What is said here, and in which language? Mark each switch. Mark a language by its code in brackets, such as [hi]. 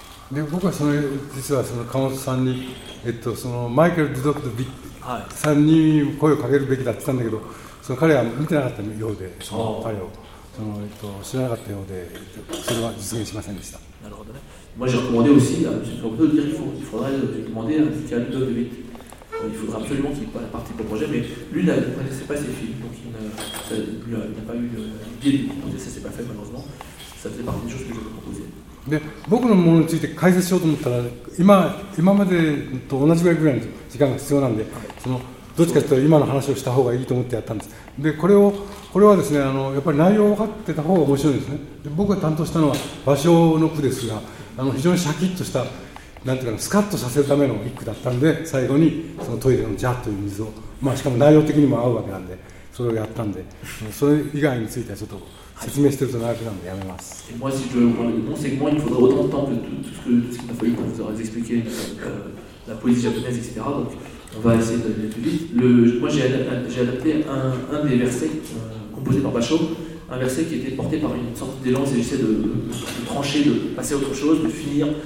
[ja] で僕はその実はその川本さんに、そのマイケル・デュドクとビッさんに声をかけるべきだって言ったんだけど、その彼は見てなかったようで、その彼をその、知らなかったようで、それは実現しませんでした。なるほどね。 [fr] Moi j'ai recommandé aussi à M. Kamoto de dire qu'il faudrait demander à Michael Dudok de Bit. Il faudra absolument qu'il prenne partie pour le projet, mais lui ne connaissait pas ses films, donc il n'a pas eu l'idée de proposer. Ça ne s'est pas fait malheureusement. Ça faisait partie des choses que je voulais proposer. [ja] で僕のものについて解説しようと思ったら、今までと同じぐらいの時間が必要なんで、そのどっちかというと今の話をした方がいいと思ってやったんです。でこれはですね、やっぱり内容を分かってた方が面白いですね。で僕が担当したのは芭蕉の句ですが、非常にシャキッとしたなんていうかな、スカッとさせるための一句だったんで、最後にそのトイレのジャッという水を、まあ、しかも内容的にも合うわけなんで、それをやったんで、それ以外についてはちょっと説明してると長くなるんでやめます。もし、もう [fr] segment、il faudra autant de temps que tout ce qu'il a fallu pour vous avoir expliqué la poésie japonaise, etc. Donc, on va essayer d'aller plus vite. Moi, j'ai adapté un des versets composés par Bachot, un verset qui était porté par une sorte d'élan, c'est juste de trancher, de passer à autre chose, de finir.